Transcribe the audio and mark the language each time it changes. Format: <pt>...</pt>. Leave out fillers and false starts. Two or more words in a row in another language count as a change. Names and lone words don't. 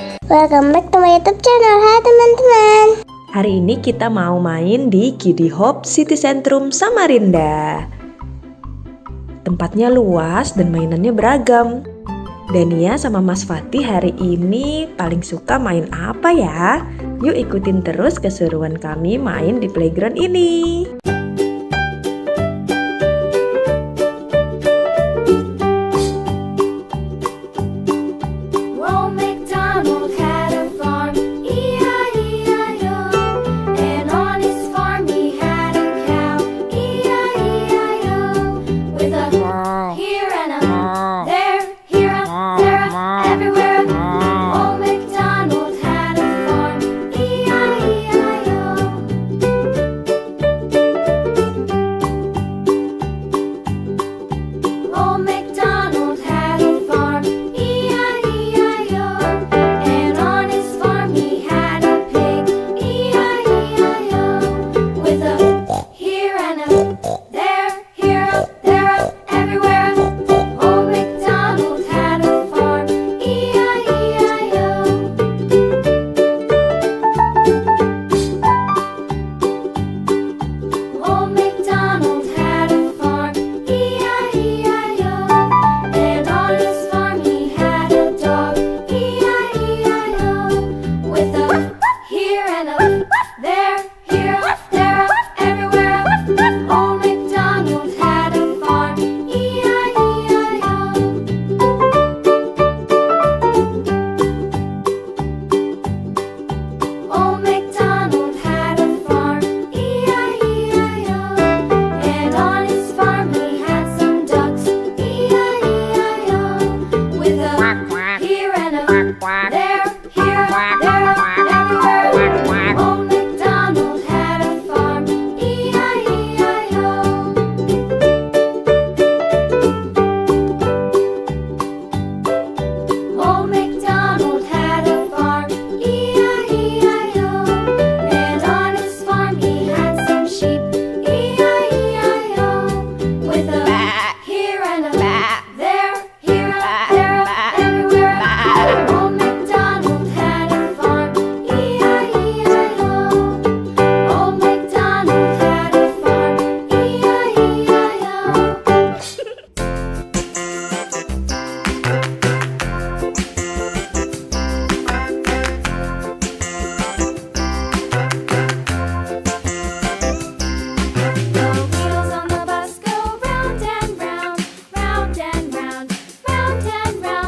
<en>Welcome back to my YouTube channel.</en> <id>Hai teman-teman. Hari ini kita mau main di Kiddy Hope City Centrum Samarinda. Tempatnya luas dan mainannya beragam. Dania sama Mas Fatih hari ini paling suka main apa ya? Yuk ikutin terus keseruan kami main di playground ini.</id> <en>Old MacDonald had a farm, E-I-E-I-O. And on his farm he had a cow, E-I-E-I-O. With a here and a there, here a there a everywhere. Old MacDonald had a farm, E-I-E-I-O. Old MacDonald had a farm, E-I-E-I-O. And on his farm he had a pig, E-I-E-I-O. With a here and a there, here a there a everywhere. Old MacDonald had a farm, E-I-E-I-O. Old MacDonald had a farm, E-I-E-I-O. And on his farm he had a dog, E-I-E-I-O. With a here and a there, here a there a everywhere. Old MacDonald had a farm, E-I-E-I-O. Old MacDonald had a farm, E-I-E-I-O. And on his farm he had some ducks, E-I-E-I-O. With a here and a there, here, there, everywhere. Old MacDonald had a farm, E-I-E-I-O. Old MacDonald had a farm, E-I-E-I-O. And on his farm he had some sheep, E-I-E-I-O. With a here and a there, here a there a everywhere. Old MacDonald had a farm, E-I-E-I-O. Old MacDonald had a farm, E-I-E-I-O. The wheels on the bus go round and round, round and round, round and round.</en>